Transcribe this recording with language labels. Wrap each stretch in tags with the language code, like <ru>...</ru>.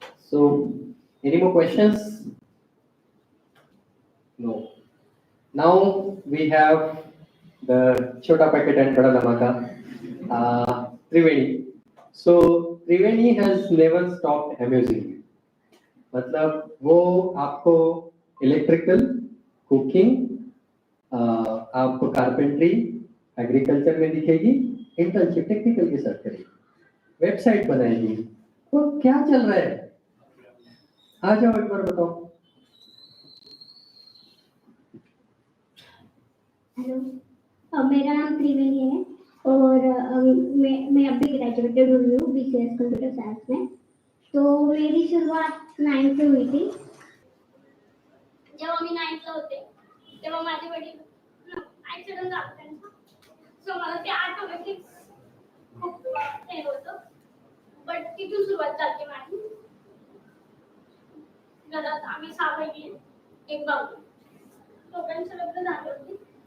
<en>So, any more questions? No. Now we have the Chota Packet and Bada Dhamaka, Triveni. So, Triveni has never stopped amusing me.</en> <hi>मतलब वो आपको electrical, cooking, आपको carpentry, agriculture में दिखेगी, internship technical के साथ करेगी, website बनाएगी. वो क्या चल रहा है? आ जाओ एक बार बताओ. हेलो, मेरा नाम त्रिवेणी है और मैं अभी ग्रेजुएटेड हुई हूँ BCS कंप्यूटर साइंस में. तो मेरी शुरुआत 9th से हुई थी.</hi> <mr>जब आम्ही 9th ला होते तेव्हा माझे वडील ऍक्सिडेंट झाला त्यांचा. सो मला ते ऑटोमॅटिक खूप हे होतं. बट तिथून सुरुवात झाली माझी. घरात आम्ही 6 बहिणी, एक भाऊ. दोघांचं लग्न झालं होती.</mr>